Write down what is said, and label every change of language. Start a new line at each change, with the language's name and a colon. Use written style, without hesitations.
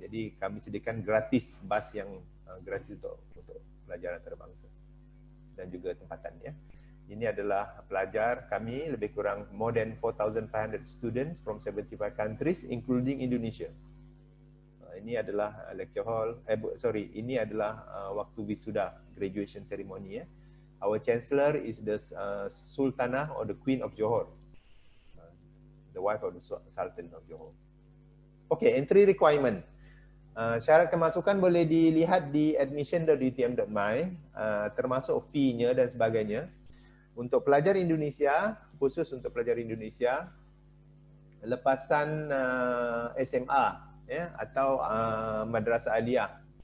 Malay: Jadi kami sediakan gratis bus yang gratis untuk pelajar antarabangsa dan juga tempatan. Ya. Ini adalah pelajar kami, lebih kurang
English: more than 4,500 students from 75 countries including Indonesia.
Malay: Ini adalah lecture hall, ini adalah waktu wisuda,
English: graduation ceremony.
Malay: Ya.
English: Our chancellor is the Sultanah or the Queen of Johor, the wife of the Sultan of Johor. Okay, entry requirement.
Malay: Syarat kemasukan boleh dilihat di admission.utm.my, termasuk fee-nya dan sebagainya. Untuk pelajar Indonesia, khusus untuk pelajar Indonesia, lepasan SMA ya, atau madrasah aliyah.